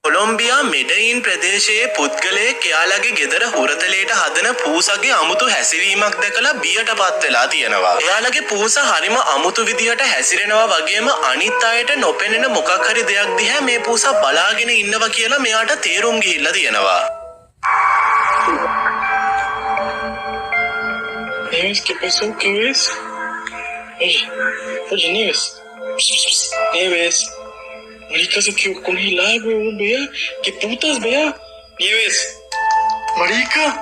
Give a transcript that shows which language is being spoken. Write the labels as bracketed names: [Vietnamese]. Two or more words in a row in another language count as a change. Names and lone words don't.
[Sinhala] කොළොම්බියා මෙඩයින් ප්‍රදේශයේ පුද්ගලයෙක් එයාලගේ ගෙදර හුරතලයට හදන පූසගේ අමුතු හැසිරීමක් දැකලා බියටපත් වෙලා තියෙනවා. එයාලගේ පූස හරිම අමුතු විදිහට හැසිරෙනවා වගේම අනිත් අයට නොපෙනෙන මොකක් හරි දෙයක් දිහා මේ පූසා බලාගෙන ඉන්නවා කියලා මෙයාට තේරුම් ගිහිල්ලා තියෙනවා. [Spanish] Nieves, ¿qué pasó? ¿Qué ves? Oye, Nieves. Nieves. Marica, se quedó congelada, huevón, vea. ¿Qué putas, vea? Nieves. Marica.